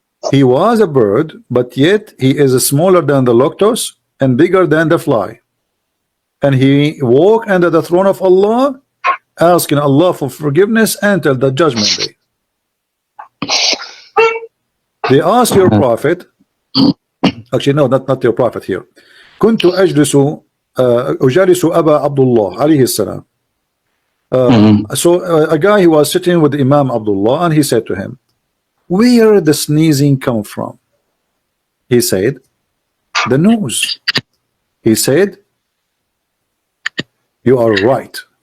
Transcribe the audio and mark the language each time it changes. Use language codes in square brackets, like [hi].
[en] He was a bird, but yet he is smaller than the lotus and bigger than the fly. And he walked under the throne of Allah, asking Allah for forgiveness until the judgment day. They asked your prophet, actually no, not your prophet here. [ar] كنت أجلس أبا عبد الله عليه السلام. [en] So a guy who was sitting with Imam Abdullah, and he said to him, where the sneezing come from? He said, the nose. He said, you are right.